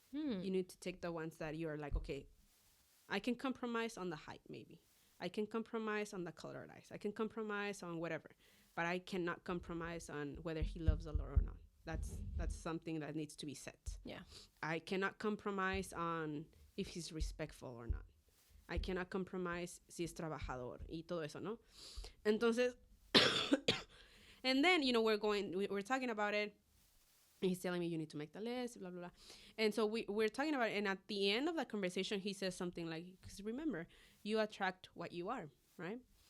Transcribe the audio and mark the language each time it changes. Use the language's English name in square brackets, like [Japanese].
[English] You need to take the ones that you are like, okay, I can compromise on the height, maybe. I can compromise on the colored eyes. I can compromise on whatever, but I cannot compromise on whether he loves the Lord or not. That's something that needs to be set. Yeah. I cannot compromise on if he's respectful or not. I cannot compromise [Spanish] si es trabajador y todo eso, ¿no? Entonces, [English] and then, we're talking about it. And he's telling me, you need to make the list, blah, blah, blah. And so we're talking about it. And at the end of the conversation, he says something like, because remember, you attract what you are, right?